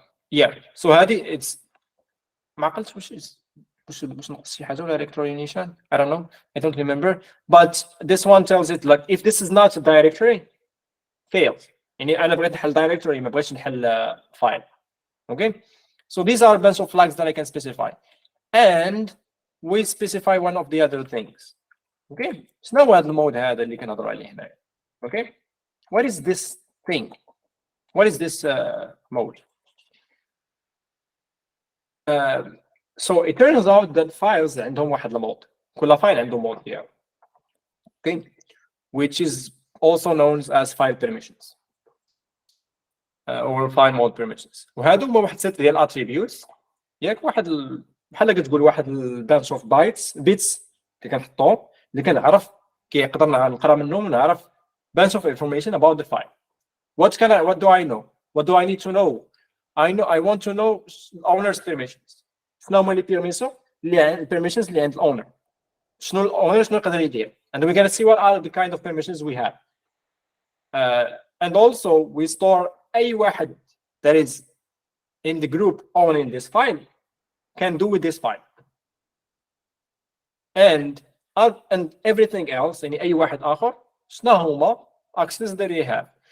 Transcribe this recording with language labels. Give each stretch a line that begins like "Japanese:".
English: Yeah, so هذه it's
Arabic: ما عقلتش واش نقص شي حاجه ولا
English: directory نيشان I don't know, I don't remember, but this one tells it like if this is not a directory fails.
Arabic: يعني انا بغيت نحل directory ما بغيتش نحل file.
English: Okay, so these are a bunch of flags that I can specify and we specify one of the other things.
Arabic: Okay, شنو هو هذا المود هذا اللي كنهضروا عليه هنا؟
English: Okay, what is this thing? What is this mode? So it turns out that files
Arabic: عندهم واحد المود. كل فايل عنده مود ديالو.
English: Okay, which is also known as file permissions or file mode permissions.
Arabic: وهادو هما واحد set ديال attributes. ياك واحد بحال كتقول واحد bunch of bits اللي كنحطوهم اللي كنعرف كيقدر نقرا منهم ونعرف
English: bunch of information about the file. What do I know? What do I need to know? I want to know owner's permissions.
Arabic: شنو هما لي permissions اللي عند الowner. شنو الowner شنو يقدر يدير.
English: And we're going to see what are the kind of permissions we have. And also we store
Arabic: أي واحد
English: that is in the group owning this file can do with this file. And everything else
Arabic: يعني أي واحد آخر شنو هما
English: accesses that we have.